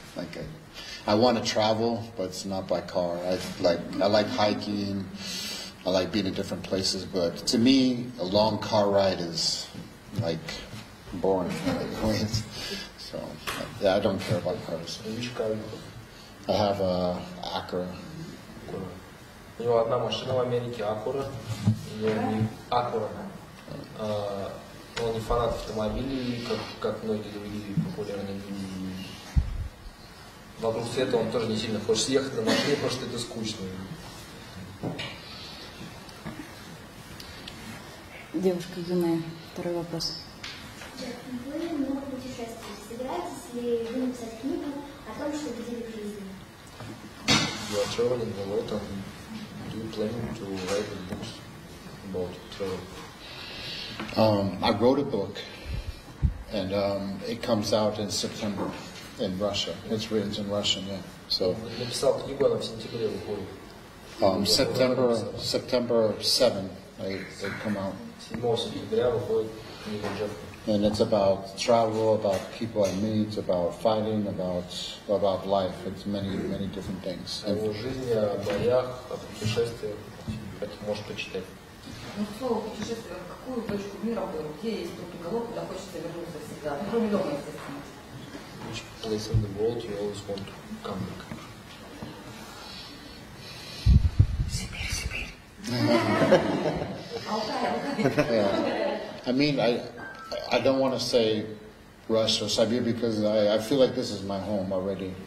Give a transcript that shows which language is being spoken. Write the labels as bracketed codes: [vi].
[en] Like I want to travel, but it's not by car. I like hiking. I like being in different places, but to me, a long car ride is like boring. So yeah, I don't care about cars. Which car you have? I have a Acura. [ru] У него одна машина в Америке, Acura. Acura. Он не фанат автомобилей, как многие другие популярные люди. Вокруг света он тоже не сильно хочет ехать на машине, потому что это скучно. Девушка юная, второй вопрос. Вы много путешествуете. Собираетесь ли вы написать книгу о том, что видели в жизни? [en] You are traveling a lot, and do you plan to write books about travel? I wrote a book, and it comes out in September in Russia. It's written in Russian, yeah. So [ru] Написал книгу, она в сентябре выходит. [en] September 7, They come out. [ru] 7 сентября выходит книга Джеффа. [en] And it's about travel, about people I meet, about fighting, about life. It's many different things. [ru] О его жизни, о боях, о путешествиях. Это можешь почитать. Ну, слово путешествие, в какую точку мира был, где есть тот уголок, куда хочется вернуться всегда? Ну, кроме дома, естественно. [en] Which place in the world you always want to come back? [ru] Сибирь. [en] Yeah. I mean, I don't want to say Russia or Siberia because I feel like this is my home already.